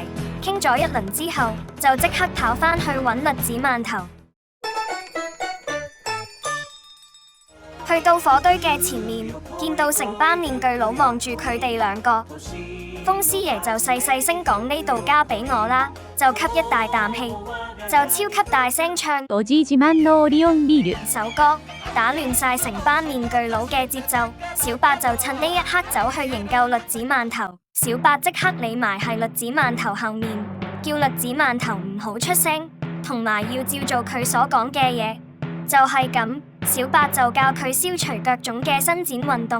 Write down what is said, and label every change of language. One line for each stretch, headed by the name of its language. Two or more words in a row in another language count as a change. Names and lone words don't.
Cantonese: 傾咗一輪之後，就即刻跑返去揾栗子饅頭。去到火堆嘅前面，見到成班面具佬望住佢哋兩個。風風師爺就細細聲講呢度交俾我啦，就吸一大啖氣，就超級大聲唱おじ自慢のオリオンビール首歌，打亂晒成班面具佬嘅節奏。小八就趁呢一刻走去營救栗子饅頭，小八即刻匿埋喺栗子饅頭後面，叫栗子饅頭唔好出聲，同埋要照做佢所講嘅嘢。就係咁，小八就教佢消除腳腫嘅伸展運動。